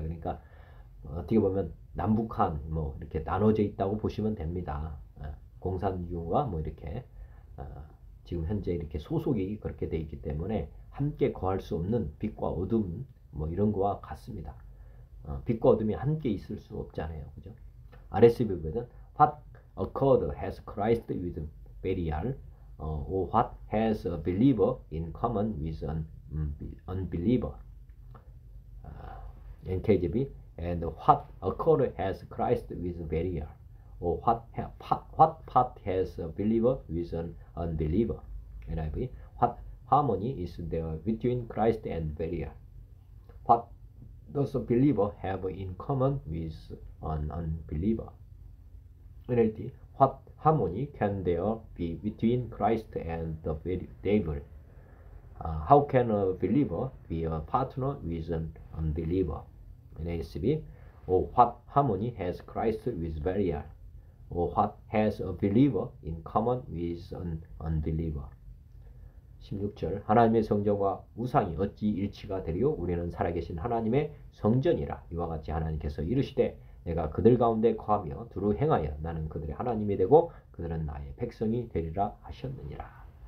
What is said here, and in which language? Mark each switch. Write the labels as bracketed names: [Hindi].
[Korean] 그러니까 어떻게 보면 남북한 뭐 이렇게 나눠져 있다고 보시면 됩니다. 공산주의와 뭐 이렇게 지금 현재 이렇게 소속이 그렇게 되어 있기 때문에 함께 거할 수 없는 빛과 어둠 뭐 이런 거와 같습니다. 빛과 어둠이 함께 있을 수 없잖아요. 그죠? [English] RSV보다는 What accord has Christ with Belial, or what has a believer in common with an unbeliever? NKJV and what accord has Christ with Belial, or what part has a believer with an unbeliever? NIV what harmony is there between Christ and Belial? What does a believer have in common with an unbeliever? NLT what harmony can there be between Christ and the devil? How can a believer be a partner with an unbeliever? NASB or what harmony has Christ with Belial? Or what has a believer in common with an unbeliever? [Korean] 16절 하나님의 성전과 우상이 어찌 일치가 되리요? 우리는 살아계신 하나님의 성전이라. 이와 같이 하나님께서 이르시되 내가 그들 가운데 거하며 두루 행하여 나는 그들의 하나님이 되고 그들은 나의 백성이 되리라 하셨느니라.